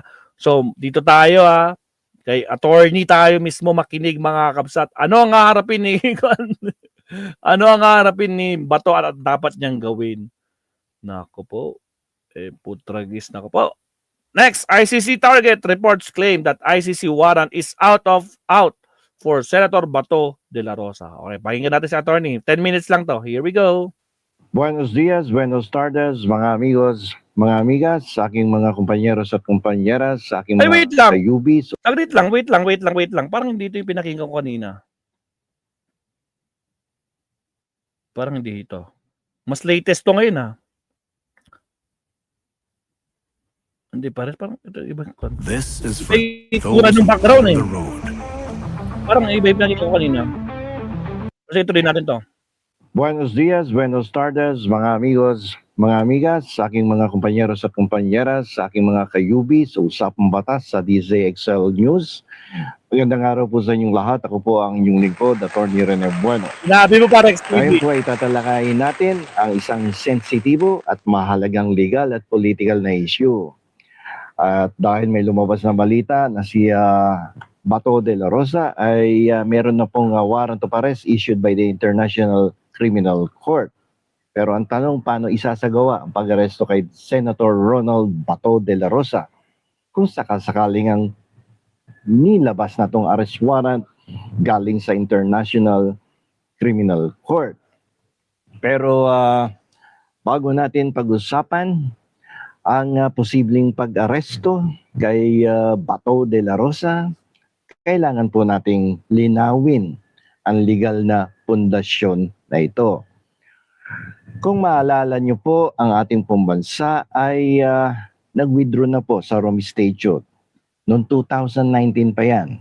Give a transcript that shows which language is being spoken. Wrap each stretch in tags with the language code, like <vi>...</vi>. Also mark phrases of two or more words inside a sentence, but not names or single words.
<tl>So, dito tayo kay Attorney tayo mismo makinig mga kabsat. Ano ang haharapin ni ano ang haharapin ni Bato at dapat niyang gawin? Nako po. Putragis nako po.</tl> <en>Next, ICC target reports claim that ICC warrant is out for Senator Bato de la Rosa.</en> <tl>Okay, pakinggan natin si Attorney.</tl> <en>10 minutes</en> <tl>lang to.</tl> <en>Here we go.</en> <es>Buenos dias, buenos tardes,</es> <tl>mga amigos, mga amigas, sa aking mga kumpanyeros at kumpanyeras, sa aking wait mga lang. kayubis. Wait lang. Parang hindi ito yung pinakinggan ko kanina. Parang hindi ito. Mas latest to ngayon Hindi parang ito ibang content.</tl> <en>This is for those ng background the road.</en> <tl>Parang iba yung nakita ko kanina. Kasi ituloy natin to.</tl> <es>Buenos dias, buenos tardes,</es> <tl>mga amigos, mga amigas, sa aking mga kumpanyeros at kumpanyeras, sa aking mga kayubis, usapang batas sa DZXL News. Magandang araw po sa inyong lahat. Ako po ang inyong lingkod, Attorney Rene Bueno. Sinabi mo para Ngayon po ay tatalakayin natin ang isang sensitibo at mahalagang legal at political na issue. At dahil may lumabas na balita na si Bato de la Rosa ay meron na pong</tl> <en>warrant of arrest issued by the International Criminal Court.</en> <tl>Pero ang tanong, paano isasagawa ang pag-aresto kay Senator Ronald Bato de la Rosa kung sakasakaling ang nilabas na tong</tl> <en>arrest warrant</en> <tl>galing sa International Criminal Court. Pero bago natin pag-usapan ang posibleng pag-aresto kay Bato de la Rosa, kailangan po nating linawin ang legal na pundasyon na ito. Kung maalala nyo po, ang ating pambansa ay nag-withdraw na po sa Rome Statute. Noong 2019 pa yan.</tl>